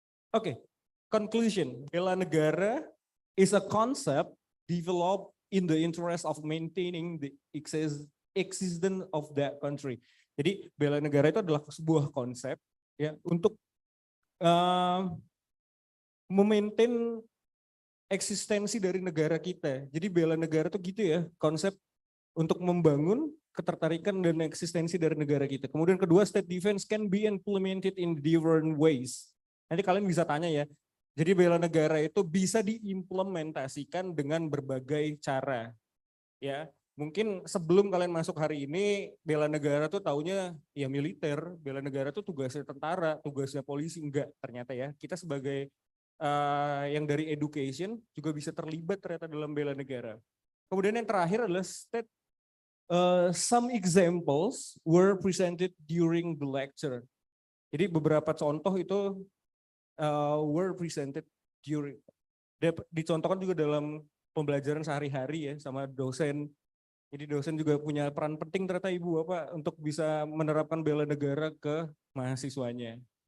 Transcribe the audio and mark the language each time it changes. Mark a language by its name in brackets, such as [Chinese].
[English] Oke, conclusion, bela negara is a concept developed in the interest of maintaining the existence of that country. [Indonesian] Jadi bela negara itu adalah sebuah konsep ya untuk memaintain eksistensi dari negara kita. Jadi bela negara itu gitu ya, konsep untuk membangun ketertarikan dan eksistensi dari negara kita. Kemudian kedua, [English] state defense can be implemented in different ways. [Indonesian] Nanti kalian bisa tanya ya. Jadi bela negara itu bisa diimplementasikan dengan berbagai cara. Ya, mungkin sebelum kalian masuk hari ini, bela negara tuh taunya ya militer, bela negara tuh tugasnya tentara, tugasnya polisi, enggak ternyata ya. Kita sebagai yang dari education juga bisa terlibat ternyata dalam bela negara. Kemudian yang terakhir adalah state. [English] Some examples were presented during the lecture. [Indonesian] Jadi beberapa contoh itu [English] were presented during, [Indonesian] dicontohkan juga dalam pembelajaran sehari-hari ya sama dosen. Jadi dosen juga punya peran penting ternyata Ibu Bapak untuk bisa menerapkan bela negara ke mahasiswanya.